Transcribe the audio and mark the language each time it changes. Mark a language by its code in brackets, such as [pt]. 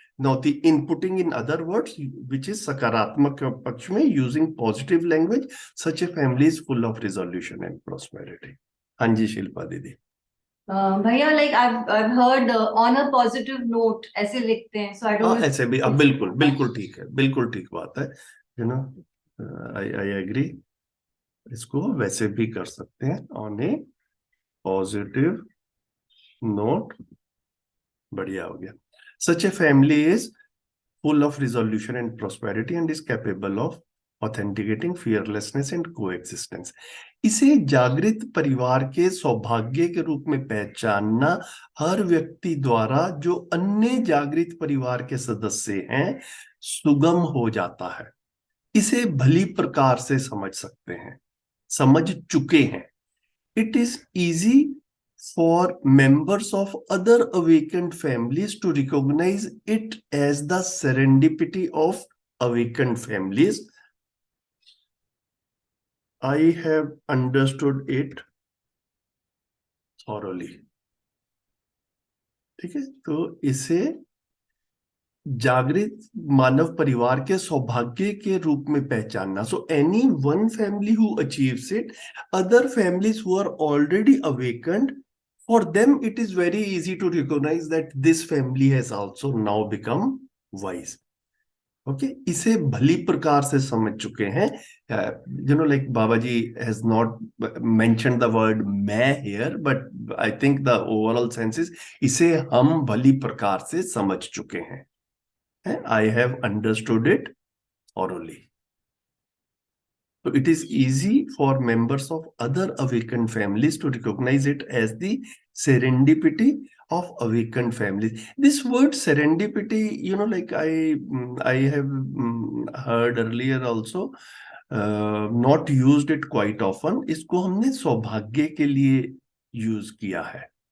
[en] Now the inputting in other words, which is [hi] sakaratmak paksh mein, [en] using positive language, such a family is full of resolution and prosperity. [hi] Hanji Shilpa Didi. [en] भैया, like I've heard on a positive note [hi] ऐसे लिखते हैं, [en] so I don't know. [hi] ऐसे भी बिल्कुल ठीक है, बिल्कुल ठीक बात है. [en] I agree. [hi] इसको वैसे भी कर सकते हैं, [en] on a positive note. [hi] बढ़िया हो गया. [en] Such a family is full of resolution and prosperity and is capable of authenticating fearlessness and coexistence. [hi] इसे जागृत परिवार के सौभाग्य के रूप में पहचानना हर व्यक्ति द्वारा जो अन्य जागृत परिवार के सदस्य हैं सुगम हो जाता है. इसे भली प्रकार से समझ सकते हैं, समझ चुके हैं. [en] It is easy for members of other awakened families to recognize it as the serendipity of awakened families. I have understood it thoroughly. [hi] ठीक है, तो इसे जागृत मानव परिवार के सौभाग्य के रूप में पहचानना. [en] So any one family who achieves it, other families who are already awakened, for them it is very easy to recognize that this family has also now become wise. [hi] Okay, इसे भली प्रकार से समझ चुके हैं. [en] Like Babaji has not mentioned the word मैं here, but I think the overall sense is [hi] इसे हम भली प्रकार से समझ चुके हैं. [en] I have understood it thoroughly. So it is easy for members of other awakened families to recognize it as the serendipity of awakened families. This word serendipity, like I have heard earlier also, not used it quite often. [hi] इसको हमने सौभाग्य के लिए use किया है.